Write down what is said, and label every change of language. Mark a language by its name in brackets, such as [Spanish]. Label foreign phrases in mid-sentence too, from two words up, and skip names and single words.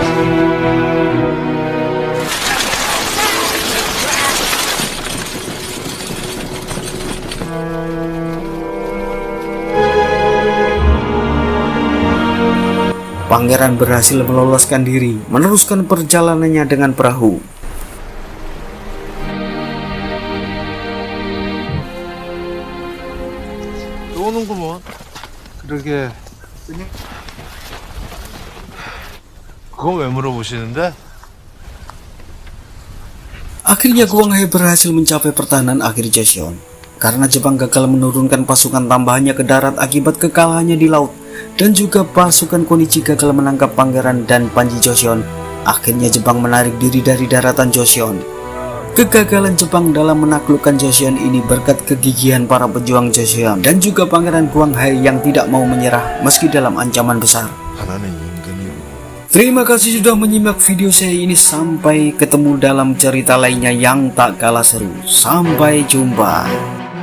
[Indonesian] Pangeran berhasil meloloskan diri, meneruskan perjalanannya dengan perahu. [Korean] 또 오는구먼. 그러게 그건 왜 물어보시는데? [Indonesian] Akhirnya Guang Hai berhasil mencapai pertahanan akhir Joseon. Karena Jepang gagal menurunkan pasukan tambahannya ke darat akibat kekalahannya di laut, dan juga pasukan Konichi gagal menangkap pangeran dan Panji Joseon, akhirnya Jepang menarik diri dari daratan Joseon. Kegagalan Jepang dalam menaklukkan Joseon ini berkat kegigihan para pejuang Joseon dan juga pangeran Guang Hai yang tidak mau menyerah meski dalam ancaman besar. [Korean] 하나는 임금이고 [Indonesian] Terima kasih sudah menyimak video saya ini. Sampai ketemu dalam cerita lainnya yang tak kalah seru. Sampai jumpa.